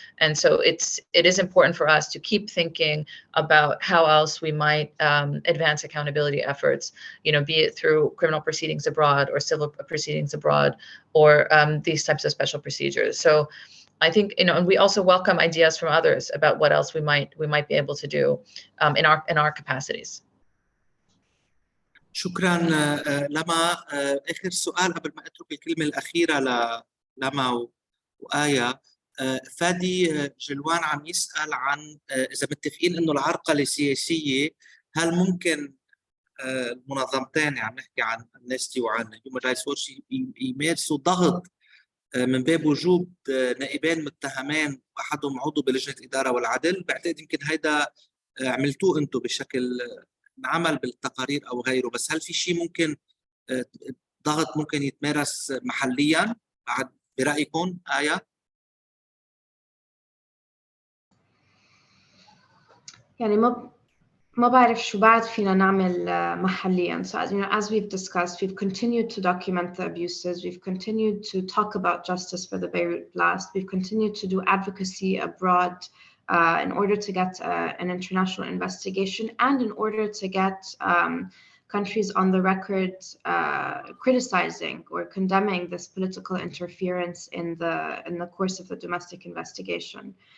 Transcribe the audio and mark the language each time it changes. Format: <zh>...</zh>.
<en>And so it is important for us to keep thinking about how else we might advance accountability efforts, be it through criminal proceedings abroad or civil proceedings abroad, or these types of special procedures. So I think, and we also welcome ideas from others about what else we might be able to do in our capacities.</en> <ar>شكرا لما. آخر سؤال قبل ما أترك الكلمة الأخيرة لما وآية. فادي جلوان عم يسأل عن إذا متفقين إنه العرقلة السياسية هل ممكن المنظمتين، عم نحكي عن أمنستي وعن هيومن رايتس ووتش، يمارسوا ضغط من باب وجود نائبين متهمين أحدهم عضو بلجنة الإدارة والعدل. بعتقد يمكن هيدا عملتوه أنتم بشكل عمل بالتقارير أو غيره، بس هل في شيء ممكن ضغط ممكن يتمارس محليا بعد برأيكم آية؟ يعني ما بعرف شو بعد فينا نعمل محليا.</ar> <en>So as we've discussed, we've continued to document the abuses, we've continued to talk about justice for the Beirut blast, we've continued to do advocacy abroad in order to get an international investigation, and in order to get countries on the record criticizing or condemning this political interference in the course of the domestic investigation.</en>